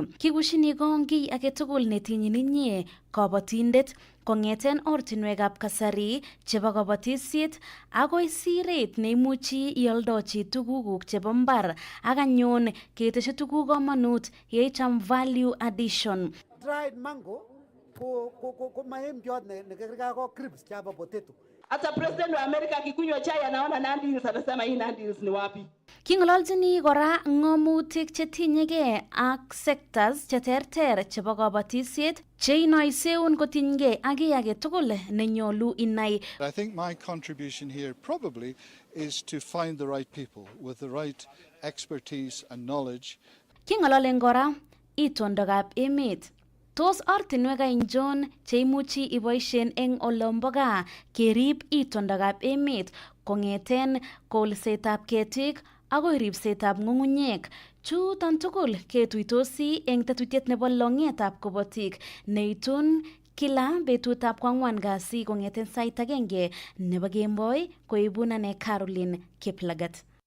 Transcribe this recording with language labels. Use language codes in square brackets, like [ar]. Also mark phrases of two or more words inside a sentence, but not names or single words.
[kln] Kikushini kong kiy age tugul netinyin inye kobotindet kong'eten ortinwekab kasari chebo kobotishet agoi siret neimuchi ioldochi tugukuk chebo mbar ak anyun keteshi tuguk komonut yeicham [en] value addition. Dried mango [kln] ko maemjot nekerga ko crisps chapa potato. [sw] Hata president wa Amerika akikunywa chai anaona Nandi Hills anasema hii Nandi Hills ni wapi? [kln] King'ololjini kora ng'omutik chetinyegei ak sectors cheterter chebo kobotishet cheinoiseun kotinygei ak kiy age tugul nenyolu inai. [en] I think my contribution here probably is to find the right people with the right expertise and knowledge. [kln] King'ololen kora itondokab emet. Tos ortinwek ainjon cheimuchi iboishen eng olombo gaa kerib itondokab emet kong'eten kolsetab ketik agoi ribsetab ng'ung'unyek. Chuton tugul ketuitosi eng tetutiet nebo longetab kobotik neitun kila betutab kwang'wan kasi kong'eten sait 1 nebo kemboi koibun ane Caroline Kiplagat.